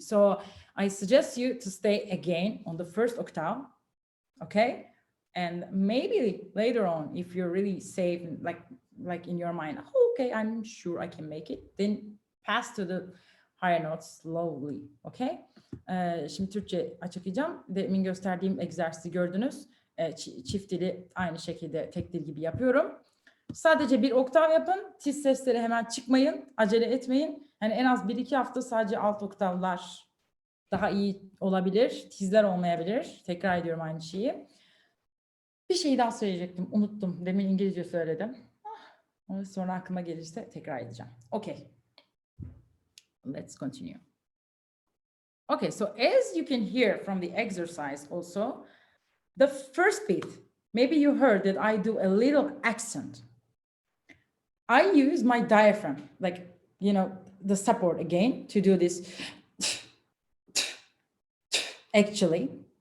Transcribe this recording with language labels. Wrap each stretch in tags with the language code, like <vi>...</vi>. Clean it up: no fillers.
<en>So I suggest you to stay again on the first octave, okay? And maybe later on, if you're really safe, like in your mind, oh, okay, I'm sure I can make it, then pass to the higher notes slowly, okay?</en> <tr>Şimdi Türkçe açıklayacağım. Demin gösterdiğim egzersizi gördünüz. Çift dili aynı şekilde tek dil gibi yapıyorum. Sadece bir oktav yapın. Tiz sesleri hemen çıkmayın. Acele etmeyin. Yani en az 1-2 hafta sadece alt oktavlar daha iyi olabilir. Tizler olmayabilir. Tekrar ediyorum aynı şeyi. Bir şey daha söyleyecektim. Unuttum. Demin İngilizce söyledim. Onu sonra aklıma gelirse tekrar edeceğim.</tr> <en>Okay. Let's continue. Okay, so as you can hear from the exercise also, the first beat, maybe you heard that I do a little accent. I use my diaphragm, like, you know, the support again to do this actually.</en>